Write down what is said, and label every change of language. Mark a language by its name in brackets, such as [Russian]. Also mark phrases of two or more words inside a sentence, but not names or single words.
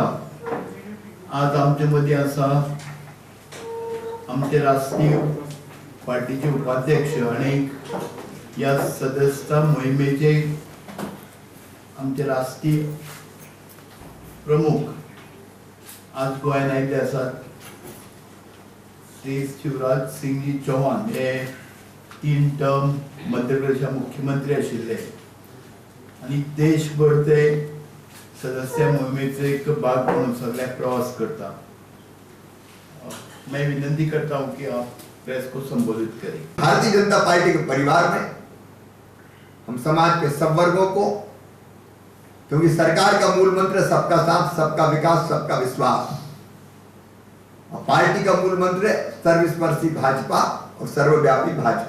[Konkani] आज आमचे मदीं आसा आमचे राष्ट्रीय पार्टीचे उपाध्यक्ष आणि या सदस्यता मोहिमेचे आमचे राष्ट्रीय प्रमुख आज गोंयांत आयिल्ले आसात। श्री शिवराज सिंह जी चौहान हे 3 टर्म मध्य प्रदेशा मुख्यमंत्री आशिल्ले आणि देशभर ते सदस्य मोहिमेचो एक भाग म्हणून सगळ्याक प्रवास करता। [Hindi] मैं विनंती करता हूं कि आप प्रेस को संबोधित करें। भारतीय जनता पार्टी के परिवार में हम समाज के सब वर्गों को, क्योंकि सरकार का मूल मंत्र सबका साथ, सबका विकास, सबका विश्वास, और पार्टी का मूल मंत्र सर्वस्पर्शी भाजपा और सर्वव्यापी भाजपा।